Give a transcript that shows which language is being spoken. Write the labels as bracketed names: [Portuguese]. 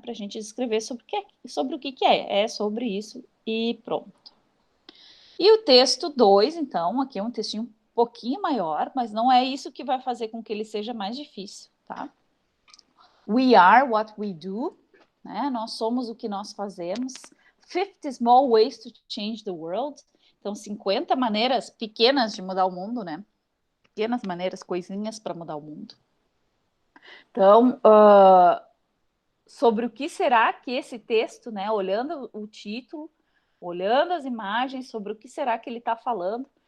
[Portuguese] Para a gente descrever sobre o que é. É sobre isso e pronto. E o texto 2, então, aqui é um textinho um pouquinho maior, mas não é isso que vai fazer com que ele seja mais difícil, tá? [English] We are what we do, [Portuguese] né? Nós somos o que nós fazemos. [English] 50 small ways to change the world. [Portuguese] Então, 50 maneiras pequenas de mudar o mundo, né? Pequenas maneiras, coisinhas para mudar o mundo. Então, sobre o que será que esse texto, né? Olhando o título, olhando as imagens, sobre o que será que ele está falando.